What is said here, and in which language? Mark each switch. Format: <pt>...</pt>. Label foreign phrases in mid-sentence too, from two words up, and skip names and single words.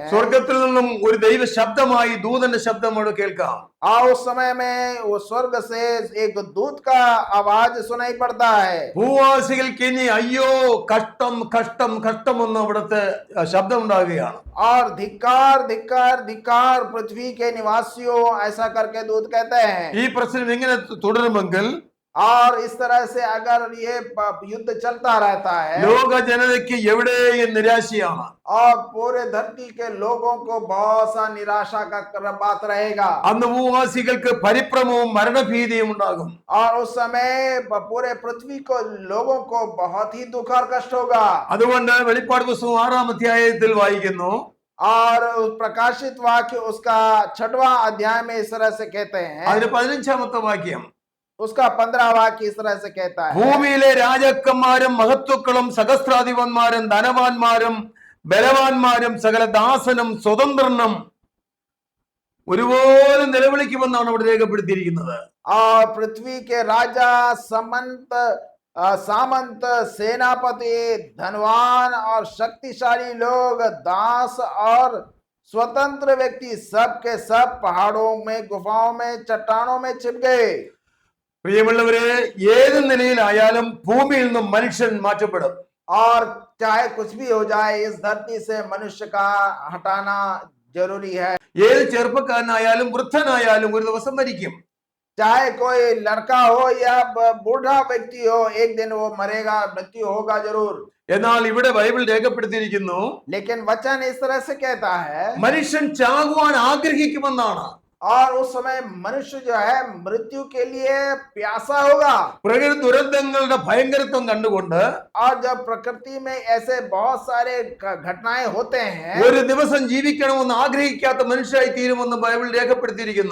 <ml>സ്വർഗത്തിൽ നിന്നും ഒരു ദൈവ ശബ്ദമായി ദൂതന്റെ ശബ്ദം അവിടെ കേൾക്കാം.</ml> <hi>और उस समय में वो स्वर्ग से एक दूत का आवाज सुनाई पड़ता है.</hi> <ml>ഭൂവാസികൾക്ക് ഇനി അയ്യോ കഷ്ടം കഷ്ടം കഷ്ടം എന്ന് അവിടുത്തെ ശബ്ദം ഉണ്ടാകുകയാണ്.</ml> <hi>और धिक्कार धिक्कार धिक्कार पृथ्वी के निवासियों, ऐसा करके दूत कहते हैं.</hi> <ml>ഈ പ്രശ്നം ഇങ്ങനെ തുടരുമെങ്കിൽ</ml> <hi>और इस तरह से अगर ये युद्ध चलता रहता है</hi> <ml>ലോക ജനതയ്ക്ക് എവിടെയും നിരാശയാണ്.</ml> <hi>और पूरे धरती के लोगों को बहुत सा निराशा का बात रहेगा.</hi> <ml>അന്ന് ഭൂവാസികൾക്ക് പരിഭ്രമവും മരണഭീതിയും ഉണ്ടാകും.</ml> <hi>और उस समय पूरे पृथ्वी को लोगों को बहुत ही दुख और कष्ट होगा.</hi> <ml>അതുകൊണ്ട് വെളിപ്പാട് പുസ്തകം 6-ാം അധ്യായത്തിൽ വായിക്കുന്നു,</ml> <hi>और प्रकाशित वाक्य उसका 6वां अध्याय में इस तरह से कहते हैं.</hi> <ml>അതിന് 15-ാമത്തെ വാക്യം,</ml> <hi>उसका 15 वाक्य इस तरह से कहता है.</hi> <ml>ഭൂമിയിലെ രാജാക്കന്മാരും മഹത്വക്കളും സഹസ്രാധിപന്മാരും ധനവാന്മാരും ബലവാന്മാരും സകല ദാസനും സ്വതന്ത്രനും ഒരുപോലെ നിലവിളിക്കുമെന്നാണ് അവിടെ രേഖപ്പെടുത്തിയിരിക്കുന്നത്.</ml> <hi>और पृथ्वी के राजा, समंत, सामंत, सेनापति, धनवान और शक्तिशाली लोग, दास और स्वतंत्र व्यक्ति सब के सब पहाड़ों में, गुफाओं में, चट्टानों में छिप गए।</hi> <ml>പ്രിയമുള്ളവരെ, ഏത് നിലയിലായാലും ഭൂമിയിൽ നിന്നും മനുഷ്യൻ മാറ്റപ്പെടും.</ml> <hi>और चाहे कुछ भी हो जाए, इस धरती से मनुष्य का हटाना जरूरी है।</hi> <ml>ഏത് ചെറുപ്പക്കാരനായാലും വൃദ്ധനായാലും ഒരു ദിവസം മരിക്കും.</ml> <hi>चाहे कोई लड़का हो या बूढ़ा व्यक्ति हो, एक दिन वो मरेगा, मृत्यु होगा जरूर।</hi> <ml>എന്നാൽ ഇവിടെ ബൈബിൾ രേഖപ്പെടുത്തിയിരിക്കുന്നു,</ml> <hi>लेकिन वचन इस तरह से कहता है,</hi> <ml>മനുഷ്യൻ ചാകുവാൻ ആഗ്രഹിക്കുമെന്നാണ്.</ml> <hi>और उस समय मनुष्य जो है मृत्यु के लिए प्यासा होगा।</hi> <ml>പ്രകൃതി ദുരന്തങ്ങളുടെ ഭയങ്കരത്വം കണ്ടുകൊണ്ട്</ml> <hi>और जब प्रकृति में ऐसे बहुत सारे घटनाएं होते हैं,</hi> <ml>ഒരു ദിവസം ജീവിക്കണമെന്ന് ആഗ്രഹിക്കാത്ത മനുഷ്യരായി തീരുമെന്ന് ബൈബിൾ രേഖപ്പെടുത്തിയിരിക്കുന്നു.</ml>